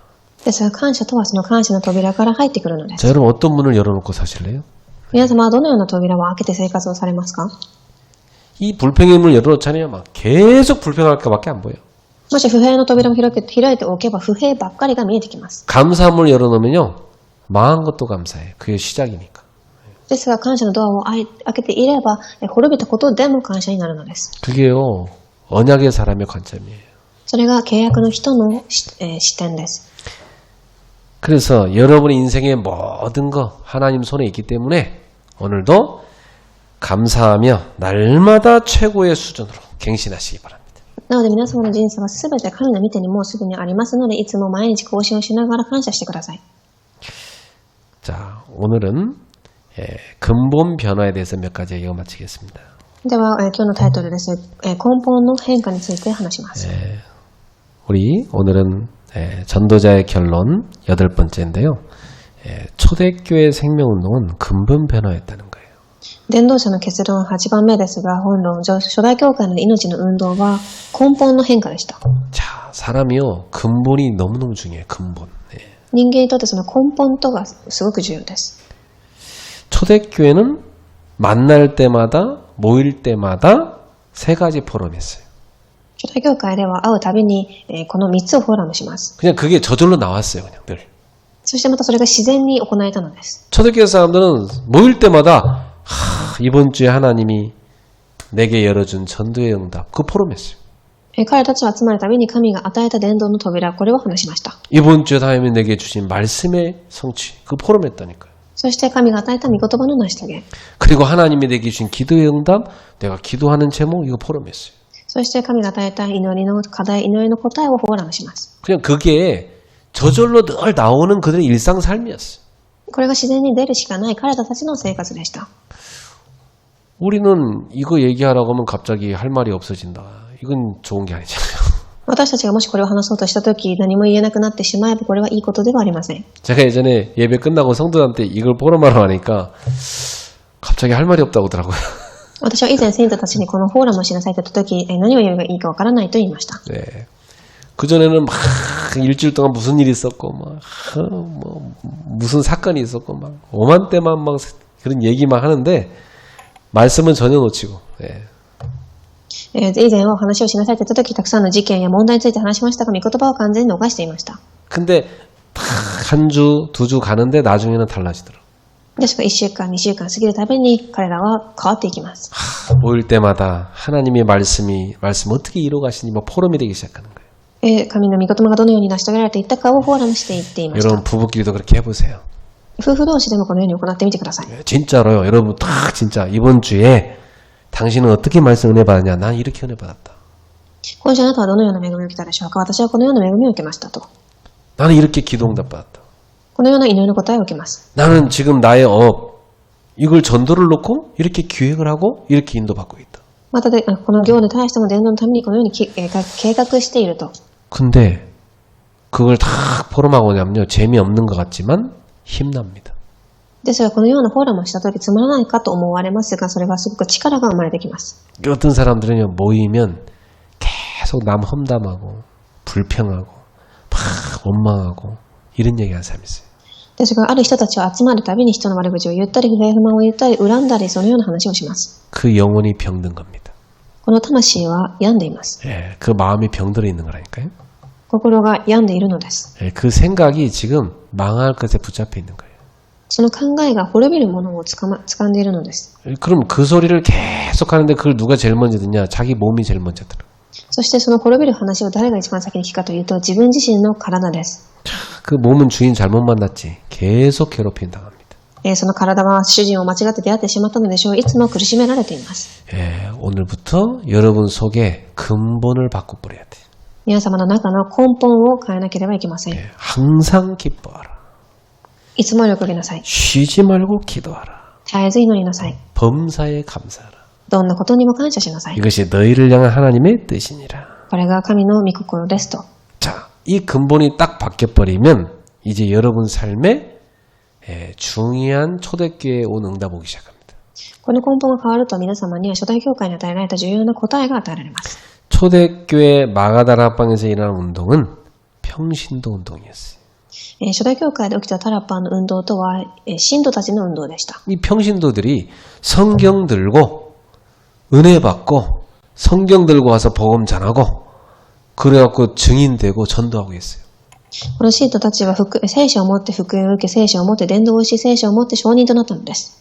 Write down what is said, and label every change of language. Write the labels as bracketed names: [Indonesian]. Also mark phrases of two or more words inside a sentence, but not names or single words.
[Japanese] ですが感謝とはその感謝の扉から入ってくるのです。 [Korean] 자, 여러분 어떤 문을 열어놓고 사실래요? [Japanese] 皆様はどのような扉を開けて生活をされますか？ [Korean] 이 불평의 문을 열어놓잖아요. 막 계속 불평할 것밖에 안 보여. [Japanese] もし不平の扉を開いておけば不平ばっかりが見えてきます。 [Korean] 감사 문을 열어놓으면요, 망한 것도 감사해요. 그게 시작이니까. [Japanese] ですが感謝のドアを開けていれば滅びたことでも感謝になるのです。 [Korean] 그게요, 언약의 사람의 관점이에요. [Japanese] それが契約の人の視点です。 [Korean] 그래서 여러분의 인생의 모든 거 하나님 손에 있기 때문에 오늘도 감사하며 날마다 최고의 수준으로 갱신하시기 바랍니다. [Japanese] なので皆様の人生はすべて神の御手にもうすでにありますので、いつも毎日更新をしながら感謝してください。 [Korean] 자, 오늘은 근본 변화에 대해서 몇 가지 얘기を마치겠습니다. [Japanese] では、今日のタイトルです。根本の変化について話します。 [Korean] 우리 오늘은 전도자의 결론 8번째인데요. 초대교회 생명운동은 근본 변화였다는 거예요. [Japanese] 伝道者の結論8番目ですが、本論上、初代教会の命の運動は根本の変化でした。 [Korean] 자, 사람이요 근본이 너무너무 중요해요. 근본. [Japanese] 人間にとってその根本とがすごく重要です。 [Korean] 초대교회는 만날 때마다 모일 때마다 세 가지 포럼했어요. [Japanese] 初代教会では会うたびに、この3つをフォーラムします。 [Korean] 그냥 그게 저절로 나왔어요. 그냥 늘. [Japanese] そしてまたそれが自然に行えたのです。 [Korean] 초대교회 사람들은 모일 때마다 이번 주에 하나님이 내게 열어준 전도의 응답 그 포럼했어요. [Japanese] 彼たちは集まるたびに神が与えた伝道の扉、これを話しました。 [Korean] 이번 주에 하나님이 내게 주신 말씀의 성취 그 포럼했다니까요. [Japanese] そして神が与えた御言葉の成し遂げ。 [Korean] 그리고 하나님이 내게 주신 기도의 응답 내가 기도하는 제목 이거 포럼했어요. [Japanese] そして神が与えた祈りの課題、祈りの答えをフォーラムします。 [Korean] 그냥 그게 저절로 늘 나오는 그들의 일상 삶이었어요. [Japanese] これが自然に出るしかない彼らたちの生活でした。 [Korean] 우리는 이거 얘기하라고 하면 갑자기 할 말이 없어진다. 이건 좋은 게 아니잖아요. [Japanese] 私たちがもしこれを話そうとしたとき、何も言えなくなってしまえばこれはいいことではありません。 [Korean] 제가 예전에 예배 끝나고 성도한테 이걸 포럼하러 하니까 갑자기 할 말이 없다고 하더라고요. [Japanese] 私は以前生徒たちにこのフォーラムをしなさいと言ったとき、何を言えばいいかわからないと言いました。 [Korean] 네. 그전에는 막 일주일 동안 무슨 일이 있었고 막 무슨 사건이 있었고 막 오만때만 막 그런 얘기만 하는데 말씀은 전혀 놓치고. 네. [Japanese] 以前はお話をしなさいと言ったとき、たくさんの事件や問題について話しましたが、御言葉を完全に逃していました。 [Korean] 근데 한 주, 두 주 가는데 나중에는 달라지더라고요. [Japanese] ですが1週間、2週間過ぎるたびに彼らは変わっていきます。 [Korean] 모일 때마다 하나님의 말씀 어떻게 이루어가시니 뭐 포럼이 되기 시작하는 거예요. [Japanese] 神の御言葉がどのように成し遂げられていったかをフォーラムしていっていました。 [Korean] 여러분 부부끼리도 그렇게 해보세요. 夫婦同士でもこのように行ってみてください。 진짜로요. 여러분 딱 진짜 이번 주에 당신은 어떻게 말씀 은혜 받았냐? 난 이렇게 은혜 받았다. [Japanese] 今週あなたはどのような恵みを受けたでしょうか。私はこのような恵みを受けましたと。 [Korean] 나는 이렇게 기도 응답 받았다. [Japanese] このような祈りの答えを受けます。 [Korean] 나는 지금 나의 이걸 전도를 놓고 이렇게 기획을 하고 이렇게 인도받고 있다. [Japanese] またで、この行に対しても伝道のためにこのように計画していると。 [Korean] 근데 그걸 다 포럼하고 나면요. 재미없는 것 같지만 힘납니다. [Japanese] ですがこのようなフォーラムをしたときつまらないかと思われますが、それはすごく力が生まれてきます。 [Korean] 어떤 사람들은요. 모이면 계속 남 험담하고 불평하고 막 원망하고 이런 얘기하는 사람이 있어요. [Japanese] ですがある人たちは集まるたびに人の悪口を言ったり、不平不満を言ったり、恨んだり、そのような話をします。 [Korean] 그 영혼이 병든 겁니다. [Japanese] この魂は病んでいます。 [Korean] 예, 그 마음이 병들어 있는 거라니까요. [Japanese] 心が病んでいるのです。 [Korean] 예, 그 생각이 지금 망할 것에 붙잡혀 있는 거예요. [Japanese] その考えが滅びるものを掴んでいるのです。 [Korean] 그럼 그 소리를 계속 하는데 그걸 누가 제일 먼저 듣냐? 자기 몸이 제일 먼저 들어. [Japanese] そしてその滅びる話を誰が一番先に聞くかというと、自分自身の体です。 [Korean] 그 몸은 주인 잘못 만났지. 계속 괴롭힘 당합니다. [Japanese] その体は主人を間違って出会ってしまったのでしょう。いつも苦しめられています。 [Korean] 예, 오늘부터 여러분 속에 근본을 바꿔버려야 돼. [Japanese] 皆様の中の根本を変えなければいけません。 [Korean] 예, 항상 기뻐하라. [Japanese] いつも喜びなさい。 [Korean] 쉬지 말고 기도하라. [Japanese] 絶えず祈りなさい。 [Korean] 범사에 감사하라. [Japanese] どんなことにも感謝しなさい。 [Korean] 이것이 너희를 향한 하나님의 뜻이니라. [Japanese] これが神の御心ですと。 [Korean] 자, 이 근본이 딱 바뀌어버리면 이제 여러분 삶에 중요한 초대교회에 온 응답 오기 시작합니다. [Japanese] この根本が変わると皆様には初代教会に与えられた重要な答えが与えられます。 [Korean] 초대교회 마가다락방에서 일어난 운동은 평신도 운동이었어요. [Japanese] 初代教会で起きたタラッパーの運動とは、信徒たちの運動でした。 [Korean] 이 평신도들이 성경 들고 은혜 받고 성경 들고 와서 복음 전하고 그래갖고 증인되고 전도하고 있어요. [Japanese] この信徒たちは聖書を持って福音を受け、聖書を持って伝道をし、聖書を持って証人となったのです。